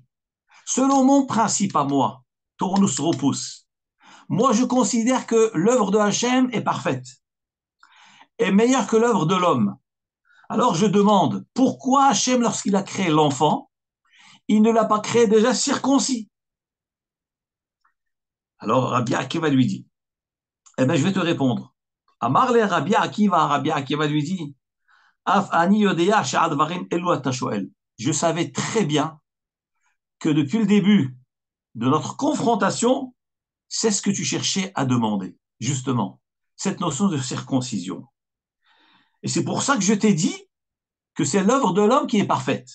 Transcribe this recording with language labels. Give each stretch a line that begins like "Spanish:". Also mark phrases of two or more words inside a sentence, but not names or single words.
French: Selon mon principe à moi, Tournus repousse, moi je considère que l'œuvre de Hachem est parfaite, est meilleure que l'œuvre de l'homme. Alors je demande, pourquoi Hachem, lorsqu'il a créé l'enfant, il ne l'a pas créé déjà circoncis? Alors Rabbi Akiva lui dit, eh bien je vais te répondre. Amarle Rabbi Akiva lui dit,
Hebrew: אף אני יודע שהדברים אלו אתה שואל.
French: Je savais très bien que depuis le début de notre confrontation, c'est ce que tu cherchais à demander, justement, cette notion de circoncision. Et c'est pour ça que je t'ai dit que c'est l'œuvre de l'homme qui est parfaite.